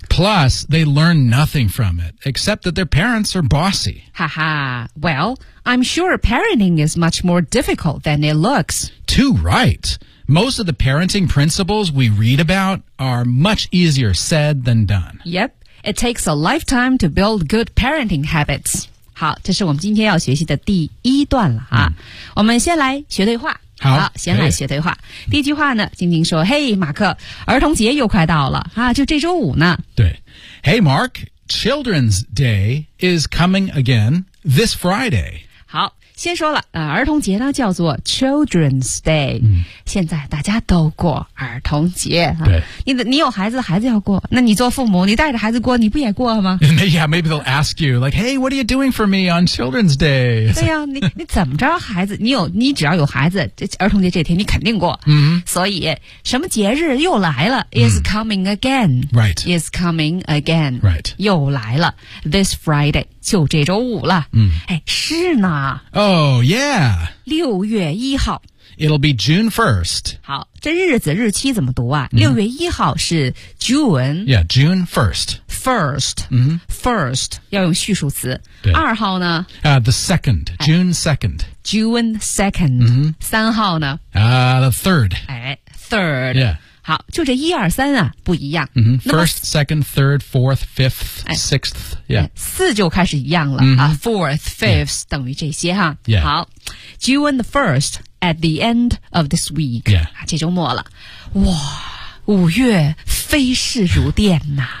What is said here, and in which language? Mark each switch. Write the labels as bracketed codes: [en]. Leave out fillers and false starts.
[en] Plus, they learn nothing from it, except that their parents are bossy. Haha. Well, I'm sure parenting is much more difficult than it looks. Too right. Most of the parenting principles we read about are much easier said than done. Yep. It takes a lifetime to build good parenting habits. [zh] 好，这是我们今天要学习的第一段了啊。我们先来学对话。好，先来学对话。第一句话呢，晶晶说：“嘿，马克，儿童节又快到了啊，就这周五呢。” [en] 对 ，Hey Mark, Children's Day is coming again this Friday. [zh] 好，先说了，儿童节呢叫做 Children's Day。现在大家都过儿童节啊。对，你有孩子，孩子要过，那你做父母，你带着孩子过，你不也过吗 [en] ？Yeah, maybe they'll ask you like, "Hey, what are you doing for me on Children's Day?" [zh] 对呀、啊，你怎么着，孩子，你只要有孩子，这儿童节这天你肯定过。所以什么节日又来了 ？ [en] Is coming again. Right. Is coming again. Right. [zh] 又来了 ， [en] this Friday [zh] 就这周五了。哎，是呢。 [en] Oh yeah. [zh] 六月一号。 [en] It'll be June 1st. [zh] 好，这日子日期怎么读啊？六月一号是 June. [en] Yeah, June 1st. [zh] First. First 要用序数词。二号呢？ [en] The second. June 2nd. June 2nd. [zh] 三号呢？ [en] The third. [zh] 哎 ，third. [en] Yeah. [zh] 好，就这一二三啊，不一样。 [en] First, second, third, fourth, fifth, sixth, yeah. [zh] 四就开始一样了、 [en] fourth, fifth,、 [zh] 等于这些哈。 [en] Yeah. 好 ，June the first at the end of this week. Yeah. [zh] 这周末了，哇，五月飞逝如电呐、